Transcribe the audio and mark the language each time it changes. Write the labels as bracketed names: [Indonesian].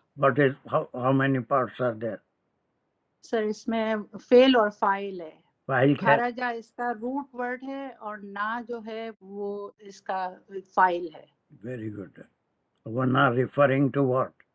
[English] What is how many parts are there? [Urdu] سر اس میں فعل اور فاعل ہے. فاعل کیا ہے؟ خرجا اس کا روٹ ورڈ ہے اور نا جو ہے وہ اس کا فاعل ہے. [English] Very good. Wanna referring to what?